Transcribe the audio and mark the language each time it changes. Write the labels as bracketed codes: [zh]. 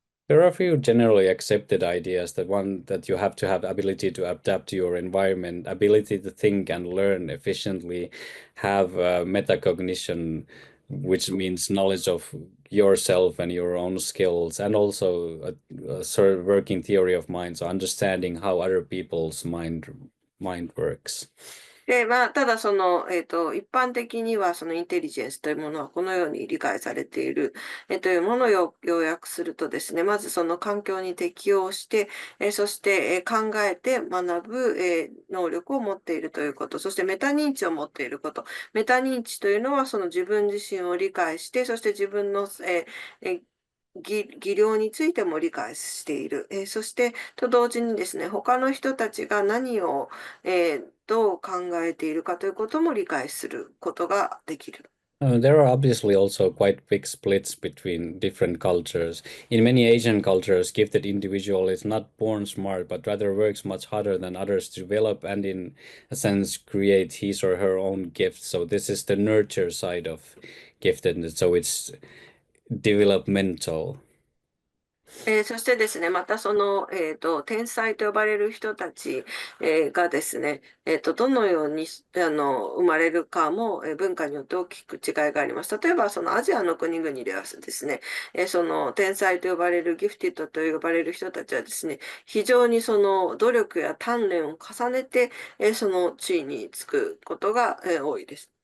[en] There are a few generally accepted ideas that one that you have to have ability to adapt to your environment, ability to think and learn efficiently, have metacognition, which means knowledge of yourself and your own skills, and also a sort of working theory of mind, so understanding how other people's mind works. [ja] で、まあ、ただ一般的にはそのインテリジェンスというものはこのように理解されている、というものを要約するとですね、まずその環境に適応して、そして、考えて学ぶ、能力を持っているということ、そしてメタ認知を持っていること。メタ認知というのはその自分自身を理解して、そして自分の、技量についても理解している。そして、と同時にですね、他の人たちが何を、どう考えているかということも理解することができる。 [en] There are obviously also quite big splits between different cultures. In many Asian cultures, gifted individual is not born smart, but rather works much harder than others to develop and in a sense create his or her own gifts. So this is the nurture side of giftedness. So it's developmental. [ja] そしてですね、また天才と呼ばれる人たち、がですね、どのように、生まれるかも、文化によって大きく違いがあります。例えば、そのアジアの国々ではですね、その天才と呼ばれるギフティッドと呼ばれる人たちはですね、非常にその努力や鍛錬を重ねて、その地位につくことが、多いです。